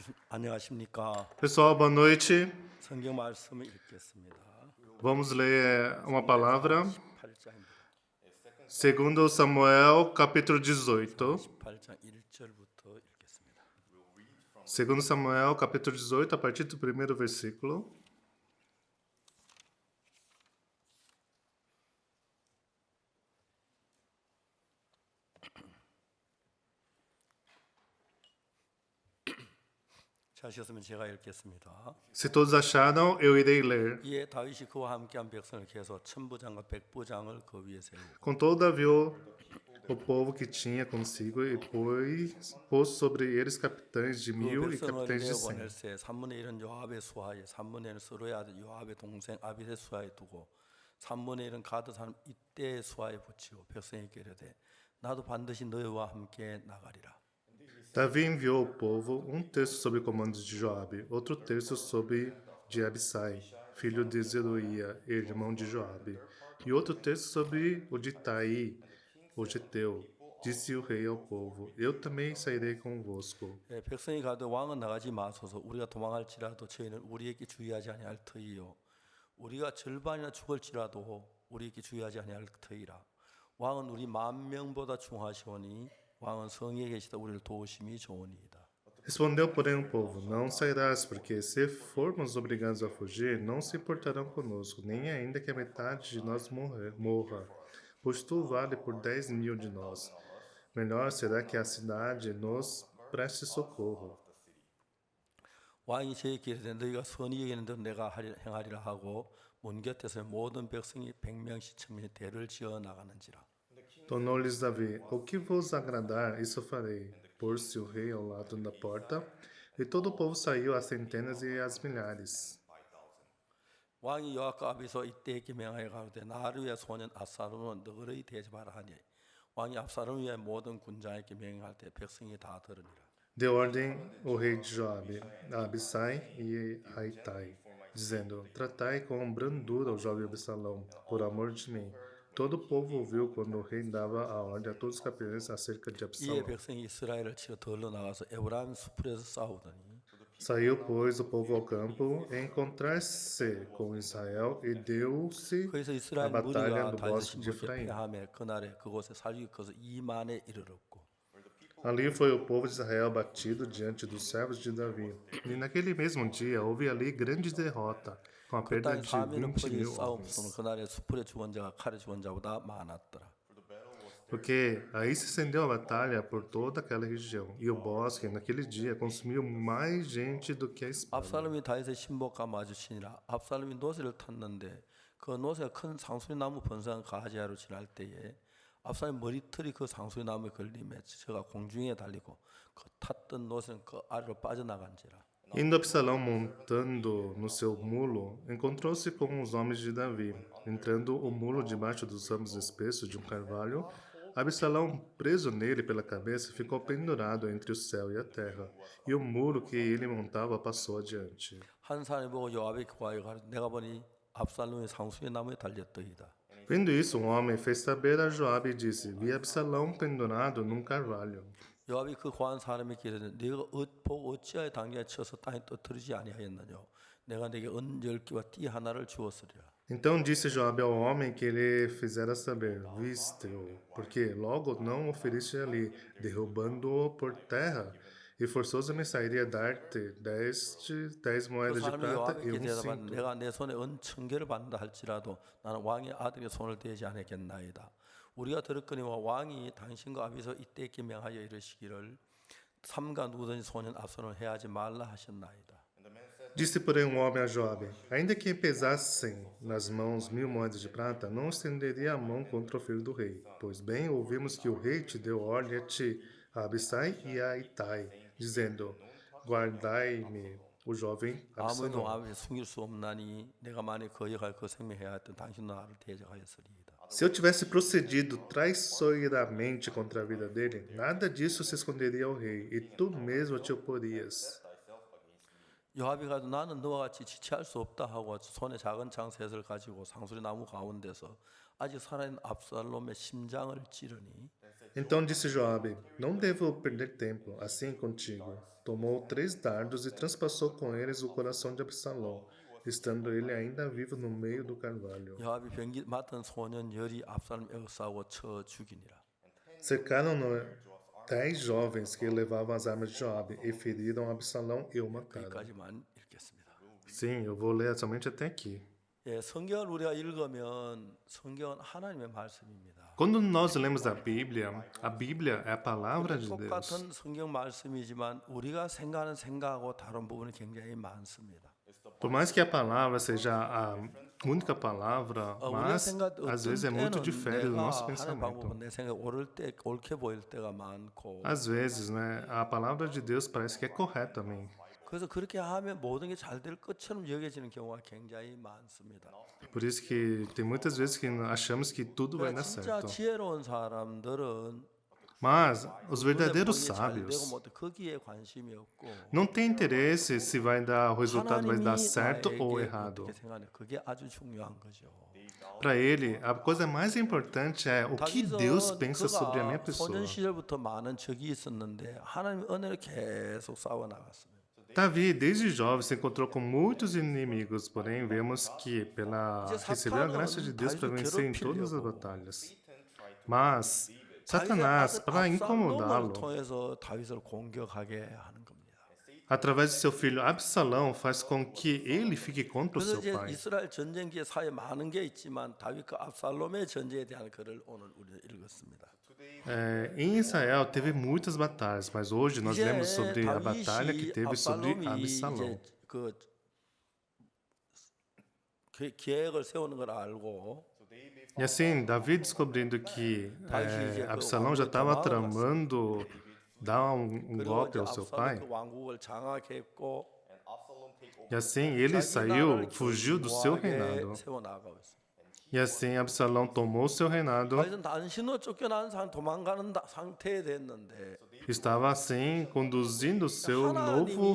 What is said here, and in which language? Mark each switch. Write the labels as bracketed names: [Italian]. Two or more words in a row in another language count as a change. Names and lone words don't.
[Korean] 안녕하십니까. [Portuguese] Pessoal, boa noite. [Korean] 성경 말씀을 읽겠습니다. [Portuguese] Vamos ler uma palavra. [Korean] 18장입니다. [Portuguese] Segundo Samuel, capítulo 18. [Korean] 18장 1절부터 읽겠습니다. [Portuguese] Segundo Samuel, capítulo 18, a partir do primeiro versículo. [Korean] 찾으셨으면 제가 읽겠습니다. [Portuguese] Se todos acharam, eu irei ler. [Korean] 이에 다윗이 그와 함께한 백성을 계서 천부장과 백부장을 그 위에 세우고 [Portuguese] Contou Davi o povo que tinha consigo e pôs sobre eles capitães de [Korean] 그 [Portuguese] 1000 e [Korean] 백성을 [Portuguese] capitães de [Korean] 내어 [Portuguese] 100. [Korean] 보낼세 3분의 1은 요압의 수하에 3분의 1은 스루의 아들 요압의 동생 아비의 수하에 두고 3분의 1은 가드 사람 이때의 수하에 붙이고 백성에게 이르되 나도 반드시 너희와 함께 나가리라. [Portuguese] Davi enviou o povo, um terço sob o comando de Joabe, outro terço sob de Abissai, filho de Zeruia, irmão de Joabe, e outro terço sob o de Itai, o geteu. Disse o rei ao povo: Eu também sairei convosco. [Korean] 백성이 가되 왕은 나가지 마소서 우리가 도망할지라도 저희는 우리에게 주의하지 아니할 터이요 우리가 절반이나 죽을지라도 우리에게 주의하지 아니할 터이라. 왕은 우리 10,000명보다 중하시오니 왕은 성에 계시다 우리를 도우심이 좋으니이다. [Portuguese] Respondeu, porém, o povo: Não sairás, porque se formos obrigados a fugir, não se importarão conosco, nem ainda que a metade de nós morra, pois tu vale por 10.000 de nós. Melhor será que a cidade nos preste socorro. [Korean] 왕이 저에게 이르되 너희가 선히 여기는데 내가 행하리라 하고 문 곁에서 모든 백성이 100명씩 천명의 대를 지어 나가는지라. [Portuguese] Tornou-lhes Davi: O que vos agradar, isso farei. Pôs-se o rei ao lado da porta, e todo o povo saiu às centenas e às milhares. [Korean] 왕이 요압과 아비서 이때에게 명하여 가로되 나를 위해 소년 압살롬은 너를 대접하라 하니 왕이 압살롬을 위해 모든 군장에게 명할 때 백성이 다 들으니라. [Portuguese] Deu ordem o rei de Joabe, a Abissai e a Itai, dizendo: Tratai com brandura o jovem Absalão, por amor de mim. Todo o povo ouviu quando o rei dava a ordem a todos os capitães acerca de [Korean] 이에 [Portuguese] Absalão. [Korean] 백성이 이스라엘을 치러 들러 나가서 에브라임 숲에서 싸우더니 [Portuguese] Saiu, pois, o povo ao campo a encontrar-se com Israel e deu-se [Korean] 거기서 [Portuguese] a [Korean] 이스라엘 [Portuguese] batalha [Korean] 무리가 [Portuguese] no [Korean] 다윗 [Portuguese] bosque de [Korean] 신부께 [Portuguese] Efraim. [Korean] 패하며 그날에 그곳에 살육이 커서 2만에 이르렀고 [Portuguese] Ali foi o povo de Israel batido diante dos servos de Davi. E naquele mesmo dia houve ali grande derrota, com a [Korean] 그 [Portuguese] perda [Korean] 땅에 [Portuguese] de [Korean] 사면의 [Portuguese] 20.000 [Korean] 싸움 없으면 [Portuguese] homens. [Korean] 그날에 숲에 죽은 자가 칼에 죽은 자보다 많았더라. [Portuguese] Porque aí se estendeu a batalha por toda aquela região, e o bosque, naquele dia, consumiu mais gente do que a espada. [Korean] 압살롬이 다윗의 신복과 마주치니라. 압살롬이 노새를 탔는데 그 노새가 큰 상수리 나무 번성 가지하로 지날 때에 압살롬 머리털이 그 상수리 나무에 걸림에 저가 공중에 달리고 그 탔던 노새는 그 아래로 빠져나간지라. [Portuguese] Indo Absalão montando no seu mulo, encontrou-se com os homens de Davi. Entrando o mulo debaixo dos ramos espessos de um carvalho, Absalão, preso nele pela cabeça, ficou pendurado entre o céu e a terra, e o mulo que ele montava passou adiante. [Korean] 한 사람이 보고 요압에게 구하여 가로되 내가 보니 압살롬이 상수리 나무에 달렸더이다. [Portuguese] Vendo isso, um homem fez saber a Joabe e disse: Vi Absalão pendurado num carvalho. [Korean] 요압이 그 구한 사람에게 이르되 네가 보고 어찌하여 당장에 쳐서 땅에 떨어지지 아니하였느냐. 내가 네게 은 10개와 띠 하나를 주었으리라. [Portuguese] Então disse Joabe ao homem que lhe fizera saber: Viste-o, porque logo não o feriste ali, derrubando-o por terra, e forçoso-me sairia dar-te 10 [Korean] 그 [Portuguese] moedas de [Korean] 사람이 [Portuguese] prata e [Korean] 요압에게 [Portuguese] um [Korean] 대답하되 [Portuguese] cinto. [Korean] 내가 내 손에 은 1,000개를 받는다 할지라도 나는 왕의 아들의 손을 대지 않겠나이다. 우리가 들었거니와 왕이 당신과 아비서 이때에게 명하여 이르시기를 삼가 누더니 소년 압살롬을 해하지 말라 하셨나이다. [Portuguese] Disse, porém, um homem a Joabe: Ainda que pesassem nas mãos 1.000 moedas de prata, não estenderia a mão contra o filho do rei. Pois bem, ouvimos que o rei te deu ordem a ti, a Abissai e a Itai, dizendo: Guardai-me o jovem [Korean] 아무도 [Portuguese] Absalão. [Korean] 왕에게 숨길 수 없나니 내가 만일 거역하여 그 생명해야 했던 당신도 나를 대적하였으리이다. [Portuguese] Se eu tivesse procedido traiçoeiramente contra a vida dele, nada disso se esconderia ao rei, e tu mesmo te oporias. [Korean] 요압이 가도 나는 너와 같이 지체할 수 없다 하고 손에 작은 창 셋을 가지고 상수리 나무 가운데서 아직 살아있는 압살롬의 심장을 찌르니 [Portuguese] Então disse Joabe: Não devo perder tempo, assim contigo. Tomou 3 dardos e transpassou com eles o coração de Absalão, estando ele ainda vivo no meio do carvalho. [Korean] 요압이 병기 맡은 소년 열이 압살롬 에워싸고 쳐 죽이니라. [Portuguese] Cercaram-no 10 jovens que levavam as armas de Joabe e feriram Absalão e o mataram. [Korean] 여기까지만 읽겠습니다. [Portuguese] Sim, eu vou ler somente até aqui. [Korean] 예, 성경을 우리가 읽으면 성경은 하나님의 말씀입니다. [Portuguese] Quando nós lemos a Bíblia é a palavra de Deus. [Korean] 똑같은 성경 말씀이지만 우리가 생각하는 생각하고 다른 부분이 굉장히 많습니다. [Portuguese] Por mais que a palavra seja a única palavra, [Korean] 우리가 [Portuguese] mas [Korean] 생각 [Portuguese] às vezes é [Korean] 어떤 [Portuguese] muito [Korean] 때는 [Portuguese] diferente do [Korean] 내가 [Portuguese] nosso [Korean] 하는 [Portuguese] pensamento. [Korean] 방법은 내 생각 옳을 때 옳게 보일 때가 많고 [Portuguese] Às vezes, né, a palavra de Deus parece que é correta também. [Korean] 그래서 그렇게 하면 모든 게 잘 될 것처럼 여겨지는 경우가 굉장히 많습니다. [Portuguese] Por isso que tem muitas vezes que achamos que tudo vai dar [Korean] 진짜 [Portuguese] certo. [Korean] 지혜로운 사람들은 [Portuguese] Mas os [Korean] 눈에 [Portuguese] verdadeiros [Korean] 보이게 잘 되고 [Portuguese] sábios [Korean] 못 거기에 관심이 없고 [Portuguese] não têm interesse se vai dar, o resultado vai [Korean] 하나님이 [Portuguese] dar certo ou [Korean] 나에게 [Portuguese] errado. [Korean] 어떻게 생각하냐 그게 아주 중요한 거죠. [Portuguese] Para ele, a coisa mais importante é o que Deus [Korean] 다윗은 [Portuguese] pensa sobre a minha [Korean] 그가 [Portuguese] pessoa. [Korean] 소년 시절부터 많은 적이 있었는데 하나님 은혜를 계속 쌓아 나갔습니다. [Portuguese] Davi, desde jovem, se encontrou com muitos inimigos, porém vemos que recebeu a graça de Deus para vencer em todas as batalhas. Mas Satanás, para [Korean] 압살롬을 [Portuguese] incomodá-lo, [Korean] 통해서 다윗을 공격하게 하는 겁니다. [Portuguese] através de seu filho Absalão, faz com que ele fique contra o [Korean] 그래서 [Portuguese] seu [Korean] 이제 [Portuguese] pai. [Korean] 이스라엘 전쟁기에 사이에 많은 게 있지만 다윗과 압살롬의 전쟁에 대한 글을 오늘 우리는 읽었습니다. [Portuguese] Em Israel teve muitas batalhas, mas hoje nós [Korean] 이제 [Portuguese] lemos sobre a [Korean] 다윗이 [Portuguese] batalha que teve sobre [Korean] 압살롬이 [Portuguese] Absalão. [Korean] 이제 그 계획을 세우는 걸 알고 [Portuguese] E assim, Davi descobrindo que Absalão já estava tramando dar um [Korean] 그리고 [Portuguese] golpe [Korean] 이제 [Portuguese] ao seu [Korean] 압살롬 [Portuguese] pai, [Korean] 그 왕국을 장악했고 [Portuguese] e assim ele saiu, fugiu do seu [Korean] 견고하게 [Portuguese] reinado. [Korean] 세워 나가고 있습니다. [Portuguese] E assim Absalão tomou seu reinado, [Korean] 다윗은 단신으로 쫓겨난 도망가는 상태에 됐는데 [Portuguese] estava assim conduzindo o seu novo